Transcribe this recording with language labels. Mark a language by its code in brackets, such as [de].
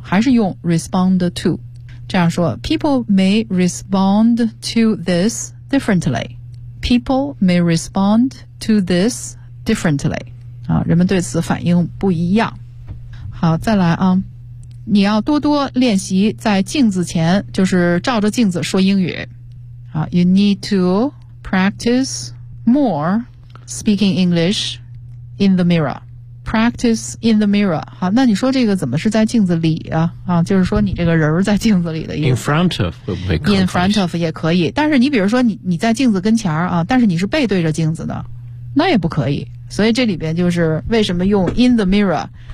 [zh] 还是用 [en] respond to [zh] 这样说。 [en] People may respond to this differently。 People may respond to this differently。 [zh] 人们对此反应不一样。好，再来啊，你要多多练习在镜子前，就是照着镜子说英语。 [en] 好， You need to practice more speaking English in the mirror. Practice in the mirror. [zh] 好，那你说这个怎么是在镜子里啊？就是说你这个人在镜子里的意思。 [en] In front of [zh] 会不会？ [en] In front of [zh] 也可以，但是你比如说你在镜子跟前啊，但是你是背对着镜子的，那也不可以。所以这里边就是为什么用 [en] in the mirror。